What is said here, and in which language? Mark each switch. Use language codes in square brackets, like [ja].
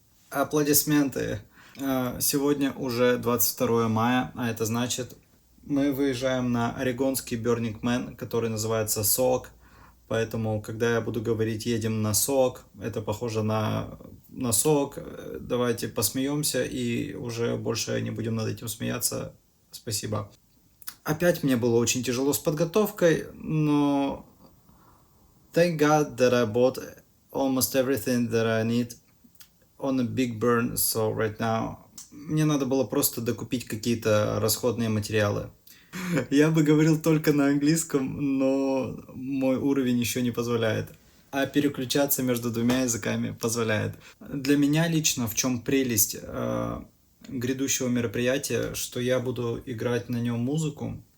[ru] Аплодисменты. Сегодня уже 22 мая, а это значит, мы выезжаем на орегонский Burning Man, который называется SOG. Поэтому, когда я буду говорить «едем на SOG», это похоже на SOG. Давайте посмеемся и уже больше не будем над этим смеяться. Спасибо. Опять мне было очень тяжело с подготовкой, но [en] thank God that I bought almost everything that I need on a big burn, [ru] so right now мне надо было просто докупить какие-то расходные материалы. Я бы говорил только на английском, но мой уровень еще не позволяет. А переключаться между двумя языками позволяет. Для меня лично в чем прелесть грядущего мероприятия, что я буду играть на нем музыку.